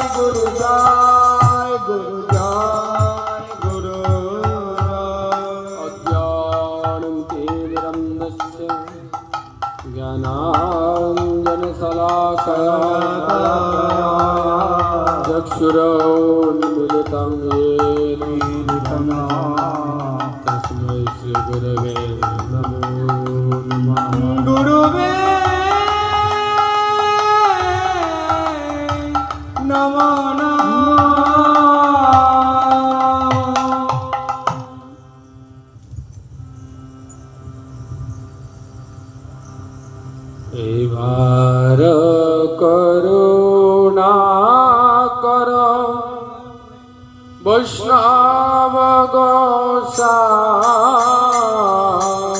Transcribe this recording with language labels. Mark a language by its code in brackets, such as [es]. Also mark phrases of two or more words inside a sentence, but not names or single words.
[bn] গুরু জয় গুরু জয় গুরু জয় গুরু জয় [sa] अज्ञानं तिमिरन्दस्य ज्ञानाञ्जनशलाकया চক্ষুरुन्मिलितं येन तस्मै श्रीगुरवे नमो नमः गुरुवे नमो [bn] এবার করুণা কর বৈষ্ণব গোসাই